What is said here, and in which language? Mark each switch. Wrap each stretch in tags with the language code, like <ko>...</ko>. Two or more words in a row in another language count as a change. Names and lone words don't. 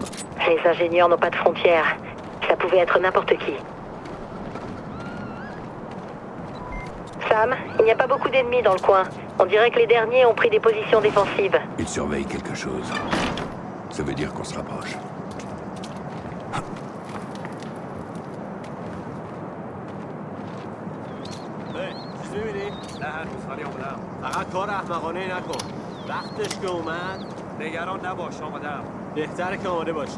<fr>Les ingénieurs n'ont pas de frontières. Ça pouvait être n'importe qui. Sam, il n'y a pas beaucoup d'ennemis dans le coin. On dirait que les derniers ont pris des positions défensives. Ils surveillent quelque chose. Ça veut dire qu'on se rapproche.</fr> <fa>چیز می‌بینی؟ نه هنوز ولی آمدم. فقط کار احمقانه نکن. وقتش که اومد نگران نباش آمدم. بهتره که آماده باشی.</fa>